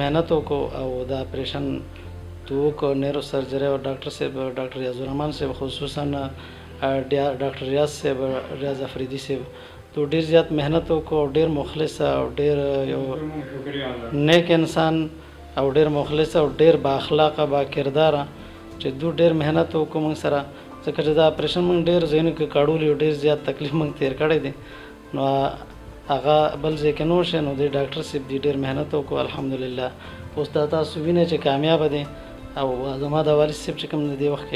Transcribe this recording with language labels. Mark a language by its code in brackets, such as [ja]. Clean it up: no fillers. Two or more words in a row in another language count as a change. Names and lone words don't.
[ps] محنت وکړو او د اپریشن تو وکړو نیرو سرجرۍ او ډاکټر صاحب ډاکټر ریاض الرحمن صاحب خصوصا ډاکټر ریاض صاحب ریاض افریدي صاحب تو ډېر زیات محنت وکړو او ډېر مخلص او ډېر یو نیک انسان او ډېر مخلص او ډېر با اخلاقه با کرداره چې دو ډېر محنت وکړو موږ سره ځکه چې دا اپریشن موږ ډېر ځایونو کې کاړولي او ډېر زیات تکلیف موږ تیر کړی دی نو هغه بل ځای کې نو شي نو د ډاکټر صاحب دي ډېر محنت وکړو الحمدلله اوس دا تاسو وینئ چې کامیابه دی او زما د والد صاحب چې کوم د دې وخت کې